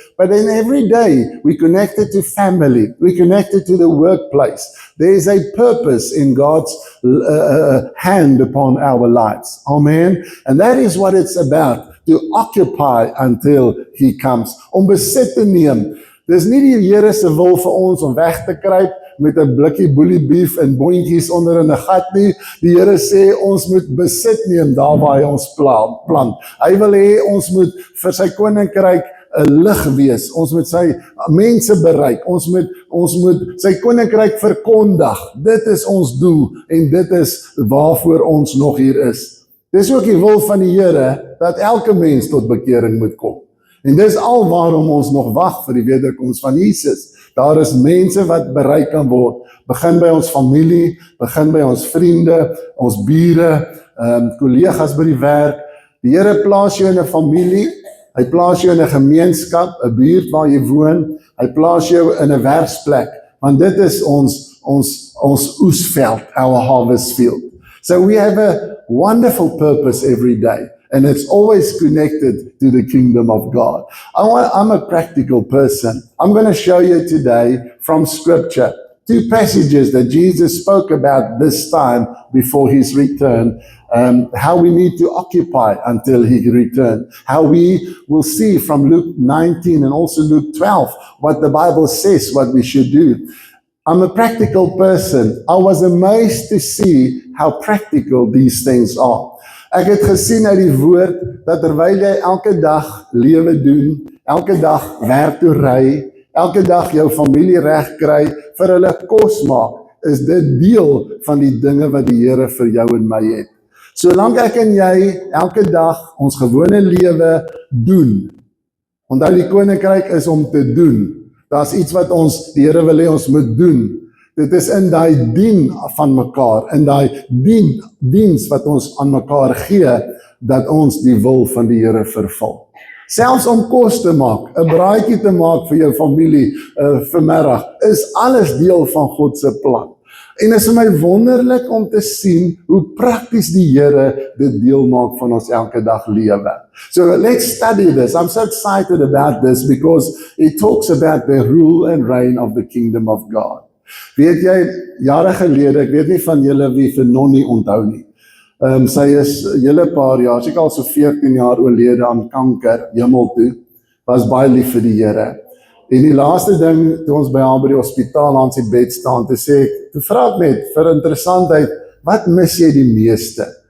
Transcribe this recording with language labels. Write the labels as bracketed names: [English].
[English] But then every day, we connected to family, we connected to the workplace. There is a purpose in God's hand upon our lives. Amen. And that is what it's about, to occupy until He comes. [Afrikaans] Om besit te neem. Dis nie die Here se wil vir ons om weg te kruip met 'n blikkie boelie beef en boontjies onder in 'n gat nie. Die Here sê ons moet besit neem daar waar Hy ons plant. Hy wil hê ons moet vir sy koninkryk 'n lig wees. Ons moet sy mense bereik. Ons moet sy koninkryk verkondig. Dit is ons doel en dit is waarvoor ons nog hier is. Dis ook die wil van die Here dat elke mens tot bekering moet kom. En dis al waarom ons nog wag vir die wederkoms van Jesus. Daar is mense wat bereik kan word. Begin by ons familie, begin by ons vriende, ons bure, kollegas by die werk. Die Here plaas jou in 'n familie, hy plaas jou in 'n gemeenskap, 'n buurt waar jy woon, hy plaas jou in 'n werksplek, want dit is ons oesveld, [English] our harvest field. So we have a wonderful purpose every day. And it's always connected to the kingdom of God. I'm a practical person. I'm going to show you today from Scripture 2 passages that Jesus spoke about this time before His return, how we need to occupy until He returned, how we will see from Luke 19 and also Luke 12 what the Bible says, what we should do. I'm a practical person. I was amazed to see how practical these things are. [Afrikaans] Ek het gesien uit die woord, dat terwyl jy elke dag lewe doen, elke dag werk toe ry, elke dag jou familie reg kry, vir hulle kos maak, is dit deel van die dinge wat die Here vir jou en my het. Solank ek en jy elke dag ons gewone lewe doen, onthou die koninkryk is om te doen, daar's iets wat die Here wil hê ons moet doen. Dit is in daai dien van mekaar, in daai diens wat ons aan mekaar gee, dat ons die wil van die Here vervul. Selfs om kos te maak, 'n braaitjie te maak vir jou familie vanmiddag, is alles deel van God se plan. En is vir my wonderlik om te sien hoe prakties die Here dit deel maak van ons elke dag lewe. [English] So let's study this. I'm so excited about this because it talks about the rule and reign of the kingdom of God. [Afrikaans] Weet jy, jare gelede, ek weet nie van julle wie vir Nonnie onthou nie. Sy is julle paar jaar, sy al so 14 jaar oorlede aan kanker, hemel toe, was baie lief vir die Here. En die laaste ding, toe ons by haar by die hospitaal aan sy bed staan, toe vra ek net, vir interessantheid, wat mis jy die meeste?